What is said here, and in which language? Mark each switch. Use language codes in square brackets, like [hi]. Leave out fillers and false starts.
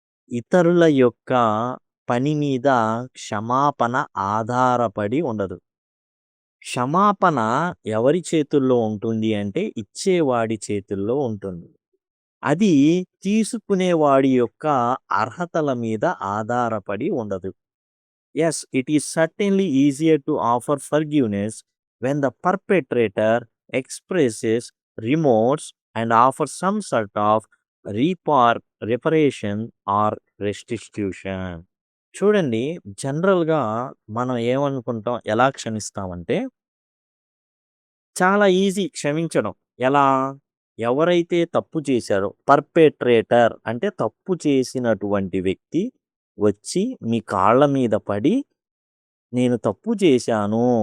[te] ఇతరుల యొక్క పని మీద క్షమాపణ ఆధారపడి ఉండదు. క్షమాపణ ఎవరి చేతుల్లో ఉంటుంది అంటే ఇచ్చేవాడి చేతుల్లో ఉంటుంది. అది తీసుకునేవాడి యొక్క అర్హతల మీద ఆధారపడి ఉండదు. [en] Yes, it is certainly easier to offer forgiveness when the perpetrator expresses remorse and offers some sort of reparation or restitution. [te] చూడండి, జనరల్‌గా మనం ఏమనుకుంటాం, ఎలా క్షమిస్తామంటే చాలా ఈజీ క్షమించడం. ఎలా? ఎవరైతే తప్పు చేశారో పర్పెట్రేటర్ అంటే తప్పు చేసినటువంటి వ్యక్తి వచ్చి మీ కాళ్ళ మీద పడి, "నేను తప్పు చేశాను.